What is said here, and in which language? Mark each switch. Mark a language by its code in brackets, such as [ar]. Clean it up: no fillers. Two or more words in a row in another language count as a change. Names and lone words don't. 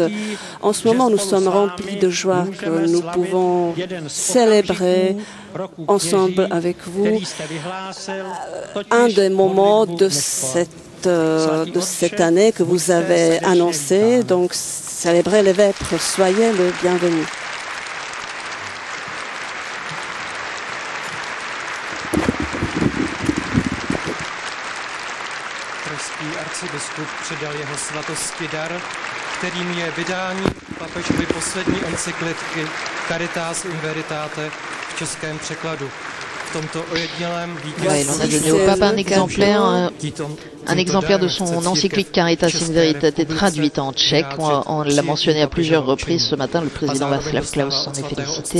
[fr] En ce moment, nous sommes remplis de joie que nous pouvons célébrer ensemble avec vous un des moments de cette année que vous avez annoncé. Donc, célébrer les vêpres. Soyez le bienvenu. [cs] Arcibiskup předal jeho svatosti dar, kterým je vydání papežovy poslední encyklitky Caritas in Veritate v českém překladu. V tomto ojednělém [fr] vítězství on a donné au pape un exemplaire de son encyclique Caritas in Veritate traduite en tchèque. On l'a mentionné à plusieurs reprises ce matin. Le président Václav Klaus s'en est félicité.